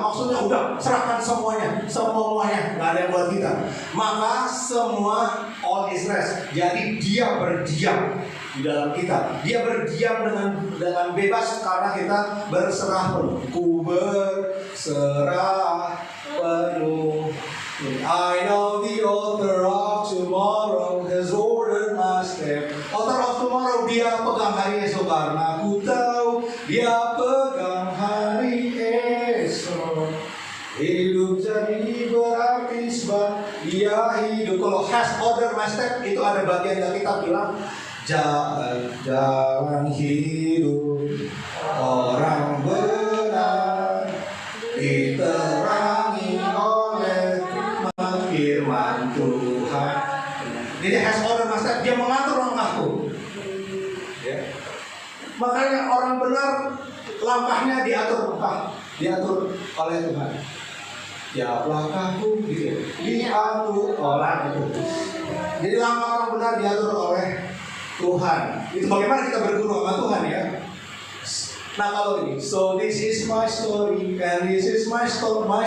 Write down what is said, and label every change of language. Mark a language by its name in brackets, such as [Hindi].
[Indonesian] Maksudnya udah serahkan semuanya, nggak ada yang buat kita. Maka semua [English] all is rest. [Indonesian] Jadi Dia berdiam di dalam kita. Dia berdiam dengan bebas karena kita berserah penuh. Ku berserah penuh. [English] I know the author of tomorrow has ordered my step. Author of tomorrow, [Indonesian] Dia pegang hari esok, karena ku tahu Dia pegang hari esok. Hidup jadi berarti sebab Dia hidup. Kalau [English] has ordered my step [Indonesian] itu ada bagian yang kita bilang jalan hidup orang benar diterangi oleh firman Tuhan. Jadi [English] has ordered my step, [Indonesian] dia mengatur langkahku. Ya. Makanya orang benar langkahnya diatur oleh Tuhan. Tiap langkahku gitu, diatur oleh itu. Jadi langkah orang benar diatur oleh Tuhan. Itu bagaimana kita berguru sama Tuhan ya. Nah kalau ini, [English] so this is my story and this is my song.